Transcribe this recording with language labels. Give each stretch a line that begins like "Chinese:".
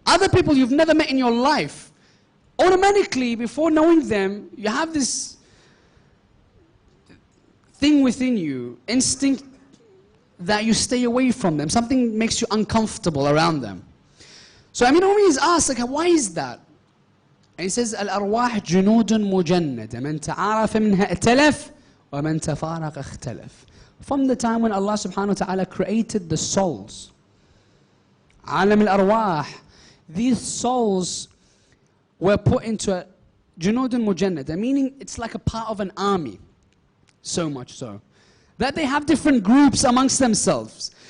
English: Other people you've never met in your life, automatically, before knowing them, you have this thing within you, instinct, that you stay away from them. Something makes you uncomfortable around them. So Amir is asked, like, why is that? And he says,
Arabic: الأرواح جنود مجندة من تعارف منها ائتلف ومن تفارق اختلف.
English: From the time when Allah subhanahu wa ta'ala created the souls,
Arabic: عالم الأرواح,
English: these souls were put into a
Arabic: جنود مجندة,
English: meaning it's like a part of an army. So much so that they have different groups amongst themselves.